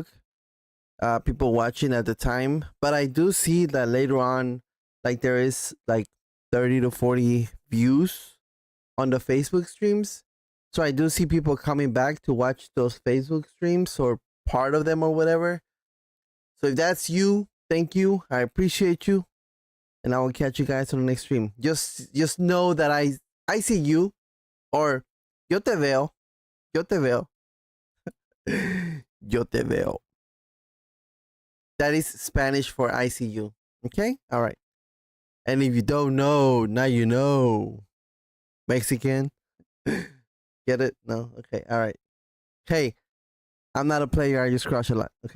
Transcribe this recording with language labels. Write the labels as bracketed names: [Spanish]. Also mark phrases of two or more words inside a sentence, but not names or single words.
[English] People watching at the time, but I do see that later on, like there is like 30 to 40 views on the Facebook streams. So I do see people coming back to watch those Facebook streams or part of them or whatever. So if that's you, thank you. I appreciate you. And I will catch you guys on the next stream. Just know that I see you, or [Spanish] yo te veo. Yo te veo. Yo te veo. [English] That is Spanish for I see you. Okay? All right. And if you don't know, now you know. Mexican. Get it? No? Okay, all right. Hey, I'm not a player. I just crush a lot, okay?